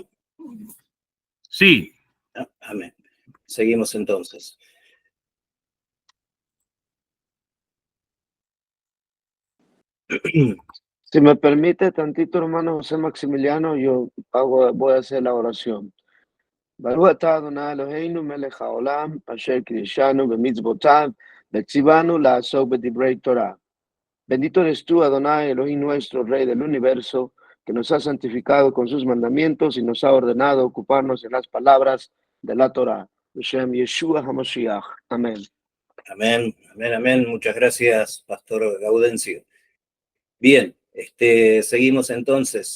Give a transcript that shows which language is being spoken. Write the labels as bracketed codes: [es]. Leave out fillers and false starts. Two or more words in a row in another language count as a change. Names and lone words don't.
[es] Sí. Amén. Seguimos entonces. Si me permite tantito, hermano José Maximiliano, yo voy a hacer la oración. [he] ברוך אתה אדוני אלוהינו מלך העולם, אשר קידשנו במצוותיו, וציוונו לעסוק בדברי תורה. [es] Bendito eres tú, Adonai, Elohim nuestro, Rey del universo, que nos ha santificado con sus mandamientos y nos ha ordenado ocuparnos en las palabras de la Torah. [he] בשם ישוע המשיח. [es] Amén. Amén, amén, amén. Muchas gracias, Pastor Gaudencio. Bien, seguimos entonces.